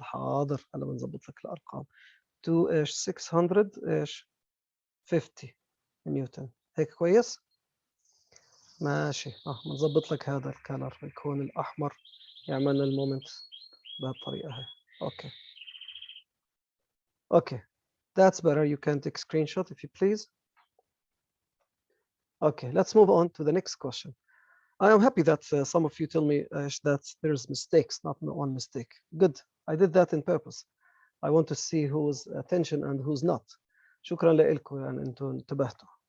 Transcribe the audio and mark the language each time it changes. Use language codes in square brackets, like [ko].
[ar] حاضر هلا بنظبط لك الارقام. 2 ايش 600 ايش 50 نيوتن. هيك كويس؟ ماشي. بنظبط لك هذا الكالر يكون الاحمر يعمل لنا المومنت بهالطريقه هي. اوكي. [en] Okay. That's better. You can take screenshot if you please. Okay, let's move on to the next question. I am happy that some of you tell me that there's mistakes, not one mistake. Good. I did that in purpose. I want to see who's attention and who's not. [ar] شكرا لكم يعني انتم انتبهتوا.